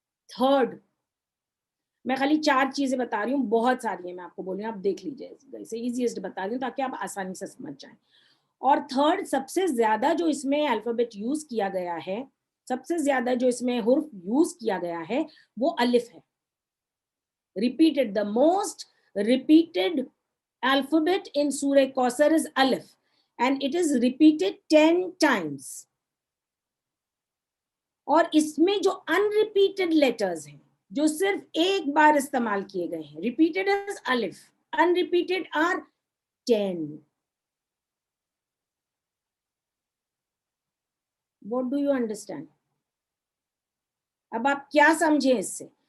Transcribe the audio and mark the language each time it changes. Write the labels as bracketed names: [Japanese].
[Hindi] Third, मैं खाली 4 चीजें बता रही हूँ, बहुत सारी है, मैं आपको बोल रही हूँ, आप देख लीजिए, इसे इजीएस्ट बता रही हूँ ताकि आप आसानी से समझ जाएं। और थर्ड, सबसे ज्यादा जो इसमें अल्फाबेट यूज किया गया है, सबसे ज्यादा जो इसमें हुर्फ यूज किया गया है, वो अलिफ है। [English] Repeated, the most repeated alphabet in Surah Kausar is Alif, and it is repeated 10 times. [Hindi] और इसमें जो अनरिपीटेड लेटर्स हैं, जो सिर्फ एक बार इस्तेमाल किए गए हैं, [English] Repeated is अलिफ, unrepeated are 10. What do you understand? [Hindi] अब आप क्या समझे इससे?